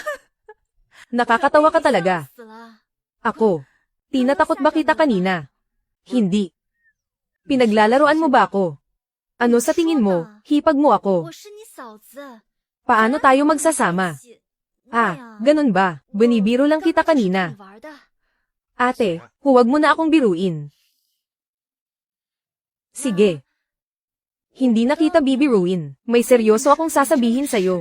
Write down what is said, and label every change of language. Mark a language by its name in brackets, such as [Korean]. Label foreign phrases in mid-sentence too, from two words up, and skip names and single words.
[Filipino] Nakakatawa ka talaga. [Chinese] 死了， [Filipino] Ako. Tinatakot ba kita kanina? Hindi. Pinaglalaroan mo ba ako? Ano sa tingin mo, hipag mo ako? [Chinese] 我是你嫂子。 [Filipino] Paano tayo magsasama? Ganun ba? Binibiro lang kita kanina. Ate, huwag mo na akong biruin. Sige. Hindi na kita bibiruin. May seryoso akong sasabihin sa'yo.